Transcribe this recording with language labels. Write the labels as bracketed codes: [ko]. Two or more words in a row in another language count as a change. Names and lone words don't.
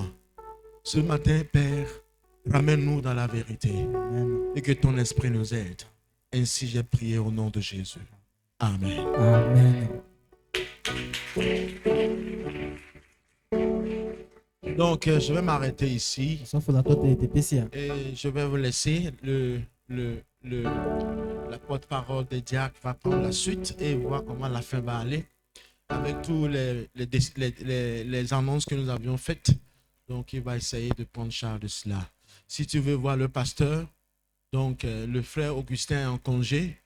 [fr] Ce matin, Père, ramène-nous dans la vérité. Amen. Et que ton esprit nous aide. Ainsi j'ai prié au nom de Jésus. Amen. Amen. Donc, je vais m'arrêter ici. [ee] Ɔsɔfo la tɔ te teƒe sia. [fr] Et je vais vous laisser la porte-parole de Diacre va prendre la suite et voir comment la fin va aller avec tous les annonces que nous avions faites. Donc, il va essayer de prendre charge de cela. Si tu veux voir le pasteur, donc le frère Augustin est en congé.